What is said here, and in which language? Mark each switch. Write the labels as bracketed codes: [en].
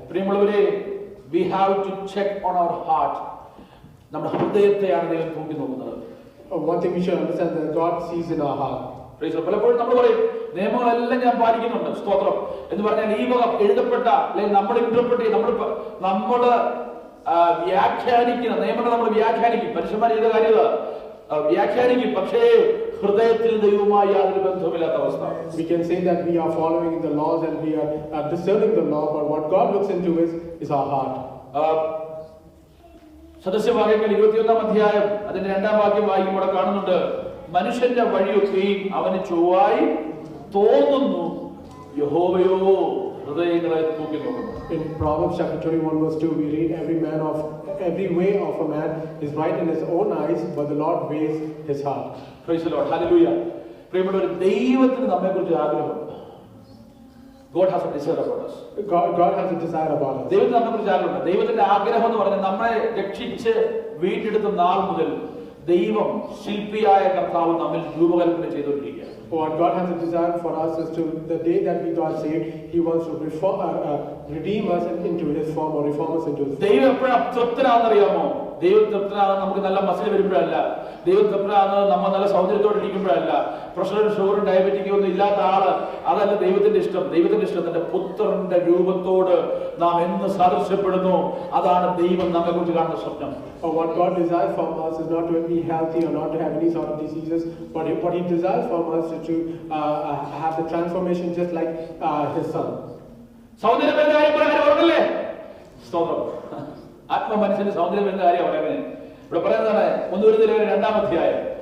[ml] പ്രിയമുള്ളവരെ, [en] we have to check on our heart. [ml] നമ്മുടെ ഹൃദയത്തെയാണ് ദൈവം നോക്കി നോക്കുന്നത്. [en] One thing we should understand that God sees in our heart. [ml] പലപ്പോഴും നമ്മൾ പറയും നിയമങ്ങളെല്ലാം ഞാൻ പാലിക്കുന്നുണ്ട്, സ്തോത്രം എന്ന് പറഞ്ഞാൽ ഈ വക എഴുതപ്പെട്ട അല്ലെങ്കിൽ നമ്മൾ ഇന്റർപ്രറ്റ് നമ്മൾ വ്യാഖ്യാനിക്കുന്ന നിയമങ്ങൾ നമ്മൾ വ്യാഖ്യാനിക്കും. മനുഷ്യന്മാർ ചെയ്ത കാര്യത വ്യാഖ്യാനിക്കും, പക്ഷേ ഹൃദയത്തിൽ ദൈവവുമായി യാതൊരു ബന്ധവുമില്ലാത്ത അവസ്ഥ. [en] We can say that we are following the laws and we are discerning the law, but what God looks into is our heart. [ml] സദസ്യവാക്യങ്ങൾ 21-ാം അധ്യായം അതിന്റെ 2-ാം വാക്യം വായിക്കുമ്പോൾ കാണുന്നുണ്ട്, മനുഷ്യന്റെ വഴിയൊക്കെയും അവന് ചൊവ്വായി തോന്നുന്നു, യഹോവയോ ഹൃദയങ്ങളെ തൂക്കി നോക്കുന്നു. [en] In Proverbs chapter 21 verse 2 we read, every way of a man is right in his own eyes, but the Lord weighs his heart. Praise the Lord. Hallelujah. [ml] പ്രിയമുള്ളവരെ, ദൈവത്തിന് നമ്മെക്കുറിച്ച് ആഗ്രഹമുണ്ട്. [en] God has a desire about us. God has a desire about us. [ml] ദൈവത്തിന് നമ്മെക്കുറിച്ച് ആഗ്രഹമുണ്ട്. ദൈവത്തിന്റെ ആഗ്രഹം എന്ന് പറഞ്ഞാൽ നമ്മളെ രക്ഷിച്ച് വീണ്ടെടുത്ത നാൾ മുതൽ ദൈവം ശില്പിയായ കർത്താവ് നമ്മിൽ രൂപകൽപ്പന ചെയ്തുകൊണ്ടിരിക്കുകയാണ്. [en] What God has a desire for us is to the day that we got saved, He wants to redeem us into His form or reform us into His form. [ml] ദൈവം എപ്പോഴാണ് തൃപ്തനാണെന്നറിയാമോ? ദൈവം തൃപ്തനാകുന്നത് നമുക്ക് നല്ല മസിൽ വരുമ്പോഴല്ല. ദൈവം തൃപ്തനാകുന്നത് നമ്മൾ നല്ല സൗന്ദര്യത്തോടെ ഇരിക്കുമ്പോഴല്ല. പ്രഷറും ഷുഗറും ഡയബറ്റിക്കും ഒന്നും ഇല്ലാത്ത ആള് അതല്ല ദൈവത്തിന്റെ ഇഷ്ടം. ദൈവത്തിന്റെ ഇഷ്ടം തന്റെ പുത്രന്റെ രൂപത്തോട് നാം എന്ന് സാദൃശ്യപ്പെടുന്നു. അതാണ് ദൈവം നമ്മെ കുറിച്ച് കാണുന്ന സ്വപ്നം. [en] What God desires from us is not to be healthy or not to have any sort of diseases, but what He desires from us is to have the transformation just like His Son. [ml] സൗന്ദര്യം എന്ന കാര്യം പറയാൻ ഓർമ്മല്ലേ? സ്തോത്രം. ആത്മ മനുഷ്യന്റെ സൗന്ദര്യം എന്ന കാര്യം പറയുന്നത് ഇവിടെ പറയുന്നതാണ് 1 Corinthians 2-ാം അധ്യായം